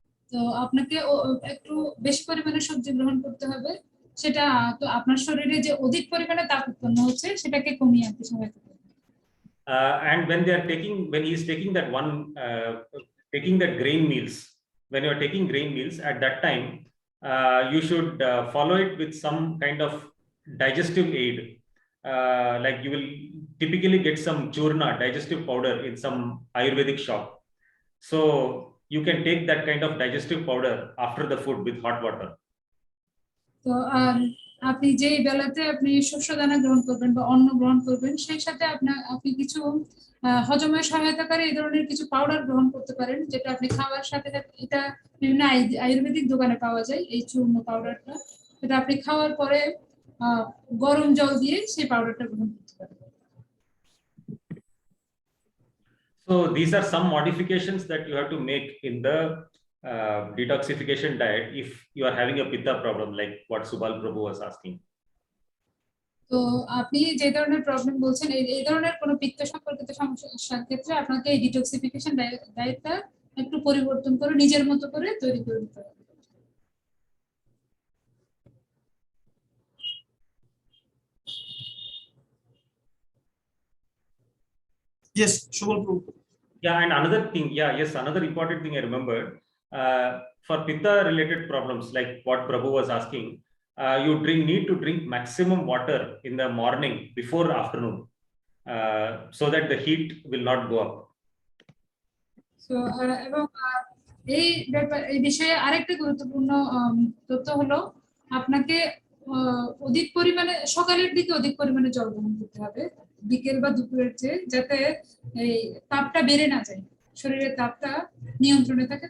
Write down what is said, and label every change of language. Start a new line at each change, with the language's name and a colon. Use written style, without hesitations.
Bangla: তো আপনাকে একটু বেশি পরিমাণে সবজি গ্রহণ করতে হবে, সেটা তো আপনার শরীরে যে অধিক পরিমাণে তাপ উৎপন্ন হচ্ছে সেটাকে কমিয়ে আনতে সহায়তা করবে।
English: And when he is taking that taking that grain meals, when you are taking grain meals, at that time you should follow it with some kind of digestive aid, like you will typically get some churna, digestive powder, in some Ayurvedic shop. So you can take that kind of digestive powder after the food with hot water.
Bangla: তো আর আপনি যে বেলাতে আপনি শস্য দানা গ্রহণ করবেন বা অন্ন গ্রহণ করবেন, সেই সাথে আপনি কিছু হজমের সহায়তাকারী এই ধরনের কিছু পাউডার গ্রহণ করতে পারেন, যেটা আপনি খাওয়ার সাথে সাথে, এটা বিভিন্ন আয়ুর্বেদিক দোকানে পাওয়া যায় এই চূর্ণ পাউডারটা, এটা আপনি খাওয়ার পরে গরম জল দিয়ে সেই পাউডারটা গ্রহণ করতে পারেন।
English: So these are some modifications that you have to make in the detoxification diet if you are having a pitta problem, like what Subal Prabhu was asking.
Bangla: তো আপনি যে ধরনের প্রবলেম বলছেন এই ধরনের কোনো পিত্ত সম্পর্কিত সমস্যার ক্ষেত্রে আপনাকে এই ডিটক্সিফিকেশন ডায়েটটা একটু পরিবর্তন করে নিজের মতো করে তৈরি করে দিতে হবে।
English: Yes, Shubal Prabhu. Yeah, and another thing, another important thing I remembered, for pitta related problems like what Prabhu was asking, you need to drink maximum water in the morning before afternoon, so that the heat will not go up.
Bangla: So এবং এই বিষয়ে আরেকটা গুরুত্বপূর্ণ তথ্য হলো আপনাকে অধিক পরিমাণে সকালের দিকে অধিক পরিমাণে জল গ্রহণ করতে হবে বিকেল বা দুপুরের চেয়ে, যাতে এই তাপটা বেড়ে না যায়, শরীরের তাপটা নিয়ন্ত্রণে থাকে।